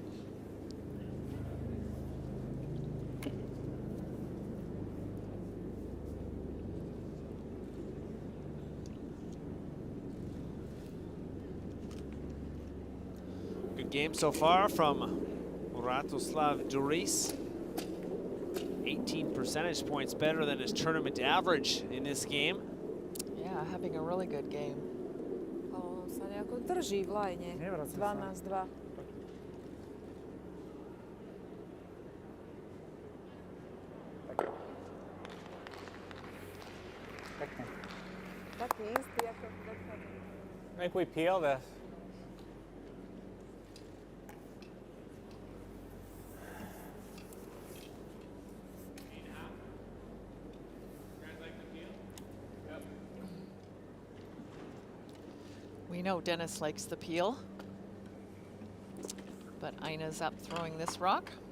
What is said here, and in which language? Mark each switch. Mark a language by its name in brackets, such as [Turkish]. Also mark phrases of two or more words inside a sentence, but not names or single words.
[English] Good game so far from Ratoslav Doris. 18 percentage points better than his tournament average in this game. Yeah, having a really good game. [Slovak] On sa nejako drží v lajne. 12-2. Taký istý ako predchádzajúci. [English] I think we peel this. We know Dennis likes the peel, but Ina's up throwing this rock.